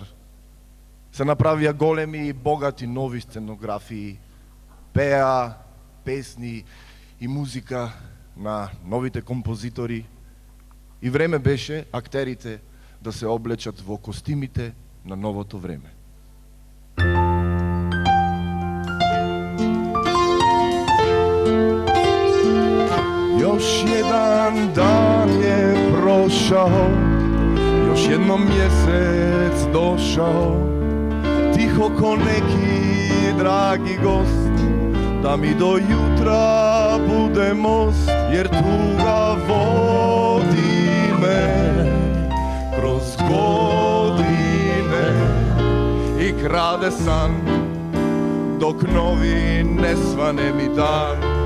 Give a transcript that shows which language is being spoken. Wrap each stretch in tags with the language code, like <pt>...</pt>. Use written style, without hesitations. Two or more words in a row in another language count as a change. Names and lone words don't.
<mk>Се направија големи и богати нови сценографии, пеа песни и музика на новите композитори и време беше актерите да се облечат во костимите на новото време.</mk> <hr>Još jedan dan je prošao, još jednom mjesec došao, tiho ko neki dragi gost, da mi do jutra bude most, jer tuga vodi me kroz godine i krade san, dok novi ne svane mi dan.</hr>